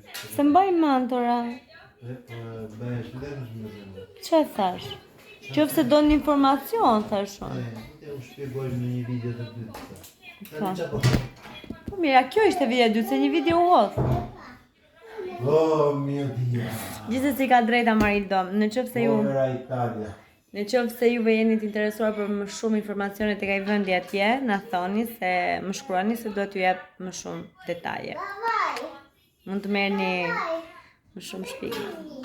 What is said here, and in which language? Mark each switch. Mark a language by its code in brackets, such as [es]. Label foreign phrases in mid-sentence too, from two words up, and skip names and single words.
[sq] se mbaj mentora. Bëhesh lehtë më zemër. Çe thash? Qofse doni informacion, thash unë. Te u shpjegoj në një video të dytë. Po. Po mira, kjo ishte video e dytë, se një video u hodh. [it] Oh mio Dio. [sq] Gjithsesi ka drejt Amarildo. [it] Povera Italia. [sq] Në qoftë se juve jeni të interesuar për më shumë informacione tek ai vendi atje, na thoni se më shkruani se do t'ju jap më shumë detaje. Mund të merrni më shumë shpjegime.